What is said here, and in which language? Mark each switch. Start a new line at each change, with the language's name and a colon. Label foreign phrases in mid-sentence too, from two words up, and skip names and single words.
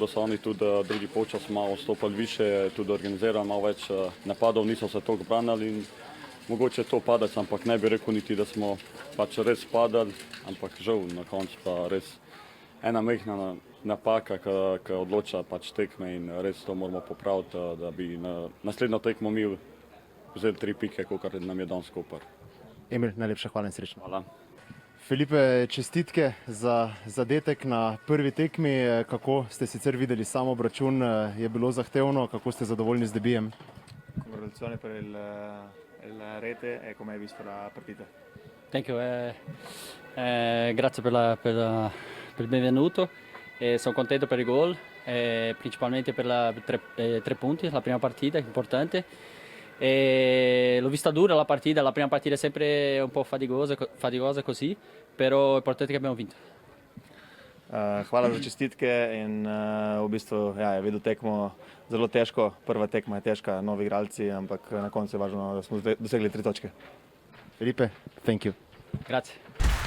Slovenian: so oni tudi drugi polčas malo stopali više, tudi organizirali malo več napadov, niso se toliko branili in mogoče je to padec, ampak ne bi rekel niti, da smo res padali, ampak žal na koncu pa res ena majhna napaka, ki odloča tekme in res to moramo popraviti, da bi na naslednjo tekmo mi vzeli 3 pike, kot nam je danes Koper. Emil, najlepša hvala in srečno. Hvala. Filipe, čestitke za zadetek na prvi tekmi. Kako ste sicer videli sam obračun? Je bilo zahtevno? Kako ste zadovoljni z debijem?
Italian: Congratulazioni per il rete e come hai visto la partita?
English: Thank you,
Italian: grazie per il benvenuto. Sono contento per il gol, principalmente per tre punti, la prima partita, importante. L'ho vista dura la prima partita è sempre un po' faticosa così, però è importante che abbiamo vinto.
Slovenian: Hvala za čestitke in v bistvu je videl tekmo zelo težko. Prva tekma je težka, novi igralci, ampak na koncu je važno, da smo dosegli 3 točke.
English: Filipe, thank you.
Italian: Grazie.